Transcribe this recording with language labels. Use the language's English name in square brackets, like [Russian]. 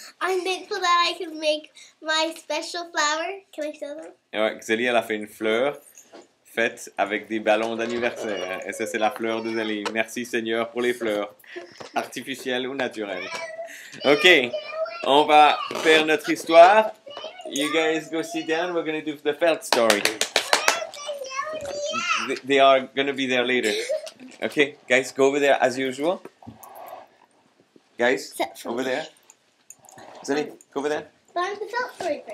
[English] I'm thankful that I can make my special flower. Can I show them? [French] Ouais, Zélie, elle a fait une fleur faite avec des ballons d'anniversaire. Et ça, c'est la fleur de Zélie. Merci, Seigneur, pour les fleurs, artificielles ou naturelles. Ok, on va faire notre histoire. [English] You guys go sit down. We're going to do the Felt story. They are going to be there later. Okay, guys, go over there as usual. Guys, over there. Zélie, go over there. But I'm the felt story first.